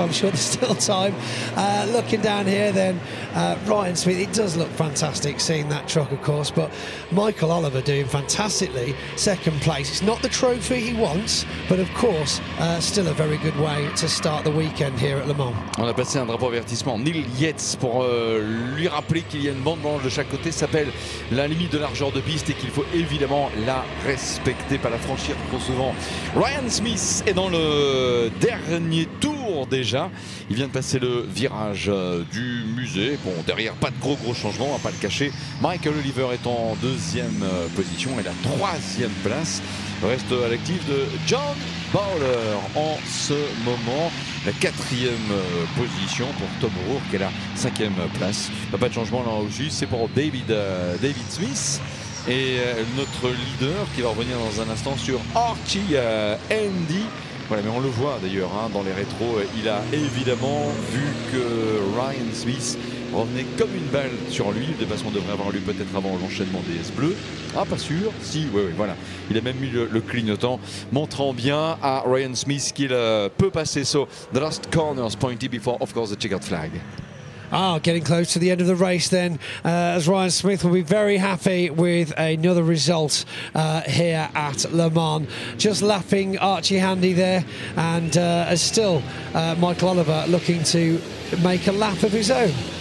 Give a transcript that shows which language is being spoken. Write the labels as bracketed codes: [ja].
[en] I'm sure there's still time. Looking down here then, Ryan Smith, it does look fantastic seeing that truck, of course, but Michael Oliver doing fantastically, second place. It's not the trophy he wants, but of course still a very good way to start the weekend here at Le Mans. [fr] On a passé un drapeau avertissement. Neil Yates, pour lui rappeler qu'il y a une bande blanche de chaque côté, s'appelle la limite de largeur de piste et qu'il faut évidemment la respecter, pas la franchir trop souvent. Ryan Smith est dans le dernier tour déjà. Il vient de passer le virage du musée. Bon, derrière, pas de gros changements, on va pas le cacher. Michael Oliver est en 2e position et la 3e place reste à l'actif de John Bowler en ce moment. La 4e position pour Tom O'Rourke qui est la 5e place. Pas de changement là aussi, c'est pour David Smith. Et notre leader qui va revenir dans un instant sur Archie Andy. Voilà, mais on le voit d'ailleurs dans les rétros, il a évidemment vu que Ryan Smith revenait comme une balle sur lui. Le dépassement devrait avoir lieu peut-être avant l'enchaînement des S bleus. Ah, pas sûr. Si, oui, voilà. Il a même mis le clignotant, montrant bien à Ryan Smith qu'il peut passer. [en] So, the last corners pointy before, of course, the checkered flag. Getting close to the end of the race then, as Ryan Smith will be very happy with another result here at Le Mans. Just lapping Archie Handy there, and as still Michael Oliver looking to make a lap of his own.